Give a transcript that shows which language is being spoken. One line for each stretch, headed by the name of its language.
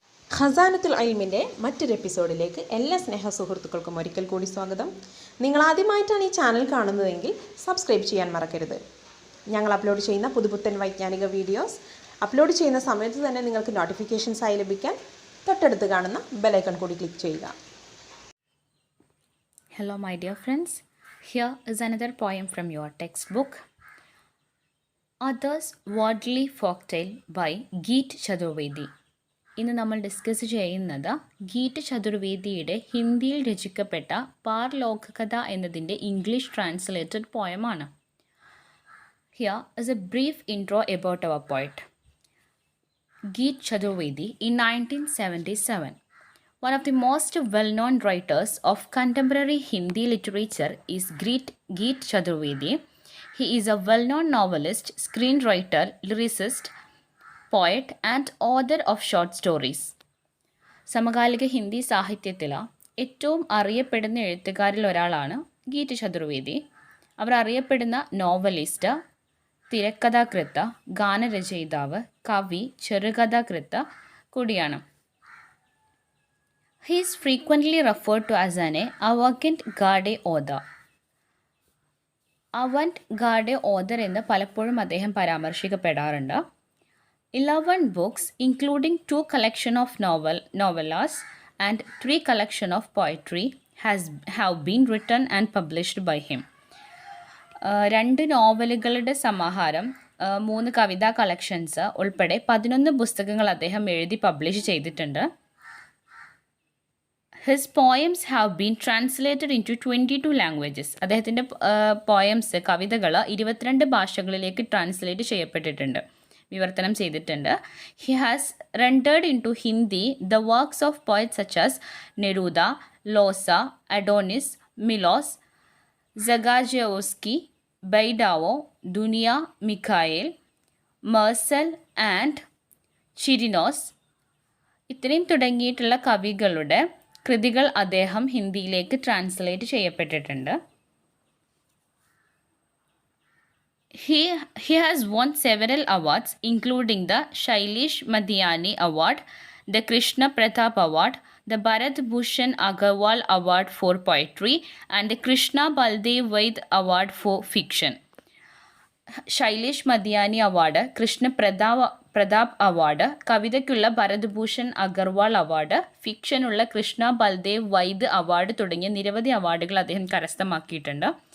Malayalam: ഖസാനത്തുൽ ഇൽമിൻ്റെ മറ്റൊരു എപ്പിസോഡിലേക്ക് എല്ലാ സ്നേഹ സുഹൃത്തുക്കൾക്കും ഒരിക്കൽ കൂടി സ്വാഗതം. നിങ്ങൾ ആദ്യമായിട്ടാണ് ഈ ചാനൽ കാണുന്നതെങ്കിൽ സബ്സ്ക്രൈബ് ചെയ്യാൻ മറക്കരുത്. ഞങ്ങൾ അപ്ലോഡ് ചെയ്യുന്ന പുതുപുത്തൻ വൈജ്ഞാനിക വീഡിയോസ് അപ്ലോഡ് ചെയ്യുന്ന സമയത്ത് തന്നെ നിങ്ങൾക്ക് നോട്ടിഫിക്കേഷൻസ് ആയി ലഭിക്കാൻ തൊട്ടടുത്ത് കാണുന്ന ബെലൈക്കൺ കൂടി ക്ലിക്ക് ചെയ്യുക.
English: Hello my dear friends, here is another poem from your textbook. Others Worldly Folktale by Geet Chaturvedi.
Malayalam: ഇന്ന് നമ്മൾ ഡിസ്കസ് ചെയ്യുന്നത് ഗീറ്റ് ചതുർവേദിയുടെ ഹിന്ദിയിൽ രചിക്കപ്പെട്ട പാർലോകകഥ എന്നതിൻ്റെ English translated പോയമാണ്.
English: Here is a brief intro about our poet. Geet Chaturvedi in 1977. One of the most well-known writers of contemporary Hindi literature is Geet Chaturvedi. He is a well-known novelist, screenwriter, lyricist, poet and author of short stories.
Malayalam: സമകാലിക ഹിന്ദി സാഹിത്യത്തിൽ ഏറ്റവും അറിയപ്പെടുന്ന എഴുത്തുകാരിൽ ഒരാളാണ് ഗീറ്റ് ചതുർവേദി. അവർ അറിയപ്പെടുന്ന novelist, തിരക്കഥാകൃത്ത്, ഗാനരചയിതാവ്, കവി, ചെറുകഥാകൃത്ത് കൂടിയാണ്.
English: He is frequently referred to as an avant-garde author.
Malayalam: avant-garde author എന്ന് പലപ്പോഴും അദ്ദേഹം പരാമർശിക്കപ്പെടാറുണ്ട്.
English: 11 books, including 2 collection of novellas and 3 collection of poetry, have been written and published by him.
Malayalam: 2 നോവലുകളുടെ സമാഹാരം, 3 കവിതാ കളക്ഷൻസ് ഉൾപ്പെടെ 11 പുസ്തകങ്ങൾ അദ്ദേഹം എഴുതി പബ്ലിഷ് ചെയ്തിട്ടുണ്ട്.
English: His poems have been translated into 22 languages.
Malayalam: അദ്ദേഹത്തിൻ്റെ പോയംസ്, കവിതകൾ 22 ഭാഷകളിലേക്ക് ട്രാൻസ്ലേറ്റ് ചെയ്യപ്പെട്ടിട്ടുണ്ട്, വിവർത്തനം ചെയ്തിട്ടുണ്ട്.
English: He has rendered into Hindi the works of poets such as Neruda, Loza, Adonis, Milos, Zagajewski, Baidao, Dunia, Mikhail, Marcel and Chirinos.
Malayalam: ഇത്രയും തുടങ്ങിയിട്ടുള്ള കവികളുടെ കൃതികൾ അദ്ദേഹം ഹിന്ദിയിലേക്ക് translate ചെയ്യപ്പെട്ടിട്ടുണ്ട്.
English: He has won several awards, including the Shailesh Madhyani Award, the Krishna Pratap Award, the Bharat Bhushan Agarwal Award for Poetry, and the Krishna Baldev Vaid Award for Fiction.
Malayalam: Shailesh മദ്യാനി award, Krishna Pratap award, കവിതയ്ക്കുള്ള Bharat Bhushan Agarwal award, ഫിക്ഷനുള്ള Krishna Baldev Vaid award തുടങ്ങിയ നിരവധി അവാർഡുകൾ അദ്ദേഹം കരസ്ഥമാക്കിയിട്ടുണ്ട്.